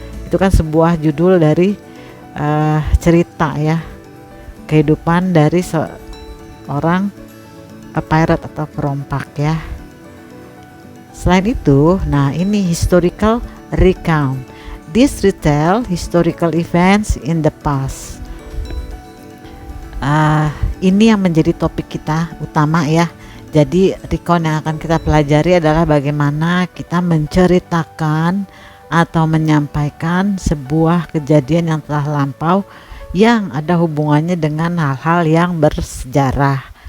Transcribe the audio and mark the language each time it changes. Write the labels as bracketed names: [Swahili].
[Indonesian] Itu kan sebuah judul dari cerita ya, kehidupan dari seorang pirate atau perompak ya. Selain itu, nah ini historical recount. [English] This retell historical events in the past. [Indonesian] Ini yang menjadi topik kita utama ya. Jadi recount yang akan kita pelajari adalah bagaimana kita menceritakan atau menyampaikan sebuah kejadian yang telah lampau yang ada hubungannya dengan hal-hal yang bersejarah.